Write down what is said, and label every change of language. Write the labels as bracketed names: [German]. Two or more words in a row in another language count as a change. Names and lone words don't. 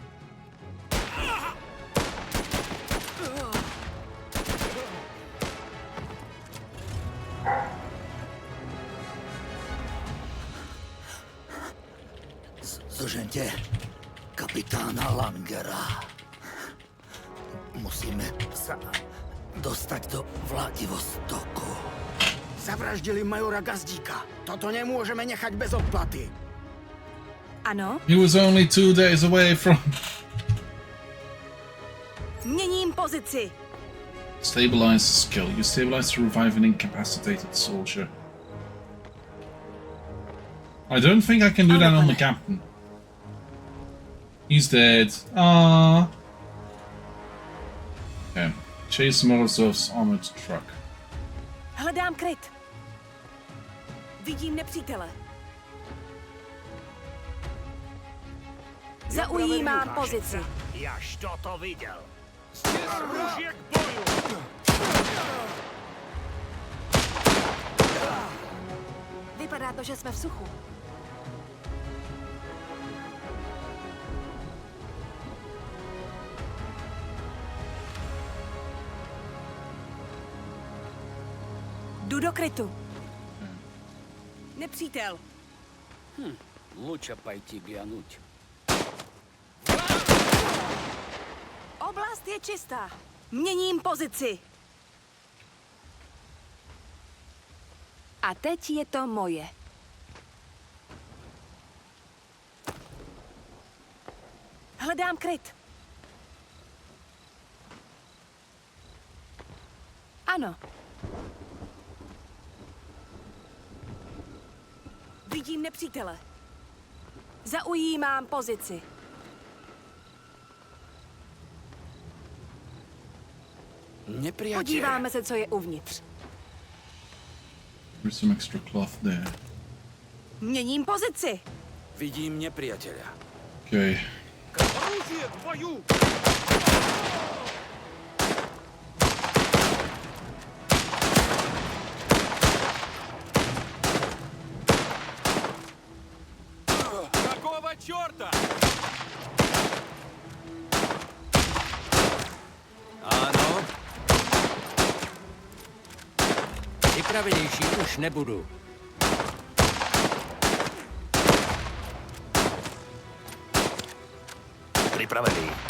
[Slovak] Zožente kapitána Langera. Musíme sa dostať do Vladyvostoku. Zavraždili majora Gazdíka. Toto nemôžeme nechať bez odplaty. [Czech] Ano? [English] He was only 2 days away from... [Czech] Měním pozici. [English] Stabilize skill. You stabilize to revive an incapacitated soldier. I don't think I can do that on the captain. He's dead. Ah. Okay. Chase Morozov's armored truck. [Czech] Hledám kryt. Vidím nepřítele. Zaujímám pozici. Jaž to viděl. Růžě k boju! Vypadá to, že jsme v suchu. Jdu do krytu. Nepřítel. [Russian] Лучше пойти глянуть. [Czech] Oblast je čistá. Měním pozici. A teď je to moje. Hledám kryt. Ano. Vidím nepřítele. Zaujímám pozici. [Slovak] nepriateľ. [Czech] Podíváme se, co je uvnitř. [English] There's some extra cloth there. [Czech] Měním pozici. [Slovak] Vidím nepriateľa. [English] Okay. [Russian] Оружие к бою! Какого черта? [Czech] Ano. Připravenější už nebudu. Připravený.